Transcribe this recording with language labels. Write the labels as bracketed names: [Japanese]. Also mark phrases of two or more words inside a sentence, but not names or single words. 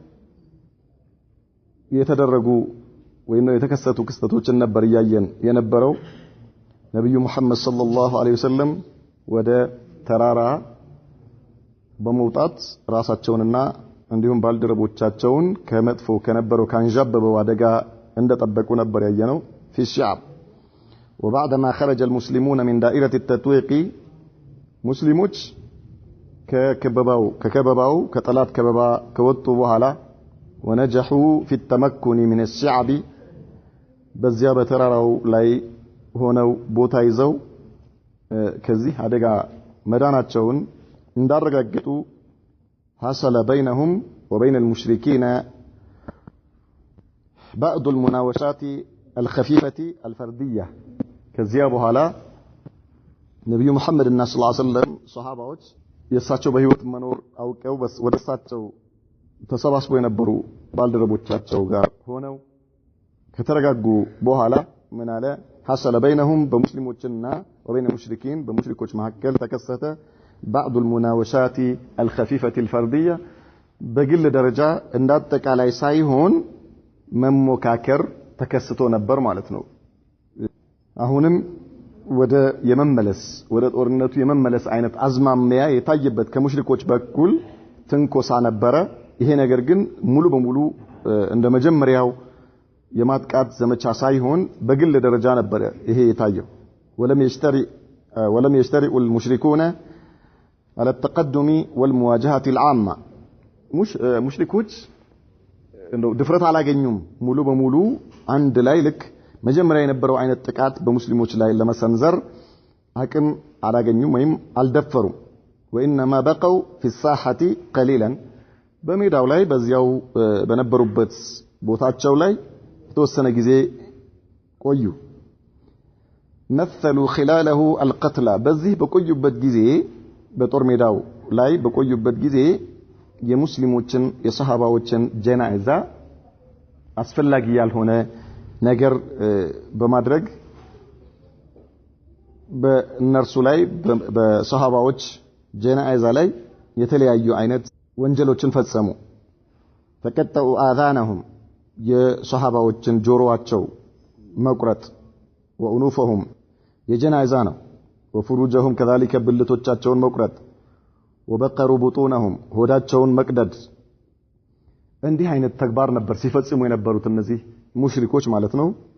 [Amharic] የተደረጉ ወይም የተከሰቱ ክስተቶችን ነበር ያየን የነበረው። ነብዩ መሐመድ [Arabic] صلى الله عليه وسلم [Amharic] ወደ ተራራ በመውጣት ራሳቸውንና እንዲሁም ባልደረቦቻቸውን ከመጥፎ ከነበረው ካንዣበበው አደጋ እንደጠበቁ ነበር ያየነው። [Arabic] في الشعب وبعدما خرج المسلمون من دائرة التتويق [Amharic] ሙስሊሞች ከከበባው ከጠላት ከበባ ከወጡ በኋላ [Arabic] ونجحوا في التمكن من الشعب [Amharic] በዚያ በተራራው ላይ ሆነው ቦታ ይዘው ከዚህ አደጋ መዳናቸውን እንዳረጋገጡ [Arabic] حصل بينهم وبين المشركين بعض المناوشات الخفيفة الفردية [Amharic] ከዚያ በኋላ ነብዩ መሐመድ እና [Arabic] صلى الله عليه وسلم [Amharic] ሱሐባዎች የሳቸው በህይወት መኖር አውቀው ወደሳቸው ተሰባስበው የነበሩ ባልደረቦቻቸው ጋር ሆነው ከተረጋጉ በኋላ ምን አለ [Arabic] حصل بينهم [Amharic] በሙስሊሞችና [Arabic] وبين المشركين [Amharic] በሙሽሪኮች መካከል ተከሰተ [Arabic] بعض المناوشات الخفيفة الفردية [Amharic] በግል ደረጃ እንዳጠቃላይ ሳይሆን መሞካከር ተከስቶ ነበር ማለት ነው። አሁንም ወደ ጦርነቱ የመመለስ አይነት አዝማሚያ የታየበት ከሙሽሪኮች በኩል ትንኮሳ ነበረ። ይሄ ነገር ግን ሙሉ በሙሉ እንደ መጀመሪያው የማጥቃት ዘመቻ ሳይሆን በግል ደረጃ ነበር ይሄ የታየው። [Arabic] ولم يشترئ المشركون على التقدم والمواجهة العامة [Amharic] ሙሽሪኮች እንደው ድፍረት አላገኙም ሙሉ በሙሉ አንድ ላይ ልክ መጀመሪያ የነበረው አይነት ጥቃት በሙስሊሞች ላይ ለመሰንዘር አቅም አላገኙም ወይም አልደፈሩም። [Arabic] وإنما بقوا في الساحة قليلا [Amharic] በሜዳው ላይ በዚያው በነበሩበት ቦታቸው ላይ የተወሰነ ጊዜ ቆዩ። [Arabic] مثلوا خلاله القتلى [Amharic] በዚህ በቆዩበት ጊዜ በጦር ሜዳው ላይ በቆዩበት ጊዜ የሙስሊሞችን የሰሃባዎችን ጀናዛ አስፈላጊ ያልሆነ ነገር በማድረግ በእነርሱ ላይ በሰሃባዎች ጀናዛ ላይ የተለያዩ አይነት ወንጀሎችን ፈጸሙ [Arabic] قطعوا آذانهم [Amharic] የሰሃባዎችን ጆሮአቸው መቁረጥ ወኡኑፈሁም የጀናዛ ነው ወፍሩጀሁም كذلك ብልቶቻቸውን መቁረጥ ወበቀሩ ቡጡነሁም ሆዳቸውን መቅደድ እንዲህ አይነት ተግባር ነበር ሲፈጽሙ የነበሩት እነዚህ ሙሽሪኮች ማለት ነው